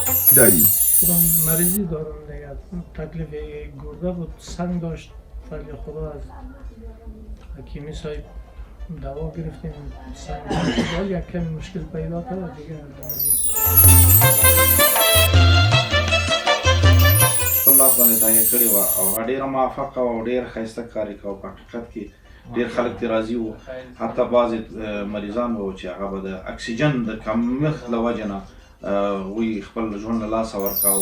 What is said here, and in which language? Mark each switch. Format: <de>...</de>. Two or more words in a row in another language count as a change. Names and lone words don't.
<fa>داری؟ مریضی دارم دیگه، تکلیف گرده بود، سنگ داشت، ولی خدا از حکیمی صاحب دوا گرفتیم، سنگ داشت، یک کمی مشکل پیدا کرد دیگه.</fa> <ps>خپل لاس باندې تاګه کړې وه او هغه ډېره موفقه وه او ډېر ښایسته کار یې کوه. په حقیقت کې ډېر خلک ترې راضي وو، حتی بعضې مریضان به وو چې هغه به د اکسیجن د کمښت له وجې نه هغوی خپل ژوند له لاسه ورکاوه.</ps>